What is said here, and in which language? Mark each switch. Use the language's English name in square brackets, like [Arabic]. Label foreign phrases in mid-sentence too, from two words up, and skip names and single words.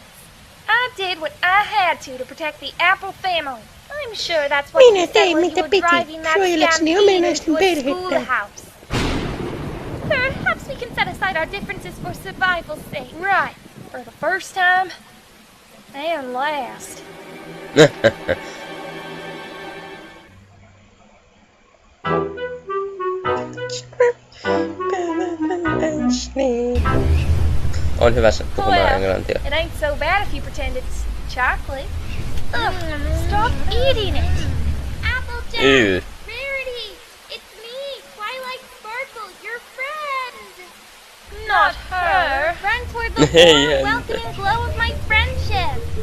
[English] I did what I had to protect the Apple family. I'm sure that's what you said when you were driving that stampede into a schoolhouse. Perhaps we can set aside our differences for survival's sake. Right. For the first time and last. [Finnish] On hyvä puhumaan englantia. [English] It ain't so bad if you pretend it's chocolate. Ugh, stop eating it. Applejack, Rarity, it's me, Twilight Sparkle, your friend. Not her. Run toward the warm, welcoming glow of my friendship.